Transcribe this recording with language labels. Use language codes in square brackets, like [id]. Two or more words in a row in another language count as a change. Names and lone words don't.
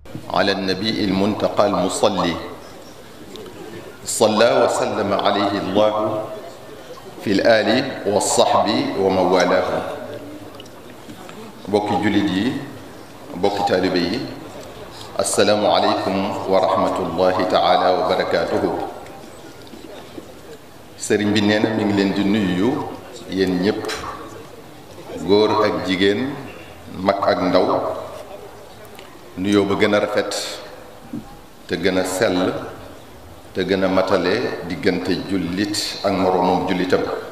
[ar] على النبي المنتقى المصلي صلى وسلم عليه الله في الآل والصحب ومن والاه [wo] bokki jullit yi bokki taalibe yi [ar] السلام عليكم ورحمة الله تعالى وبركاته. [wo] sëriñ bi nee na mi ngi leen di nuyu yéen ñépp, góor ak jigéen, mag ak ndaw, nuyoo ba gën a rafet te gën a sell te gën a matale diggante jullit ak moroomum jullitam.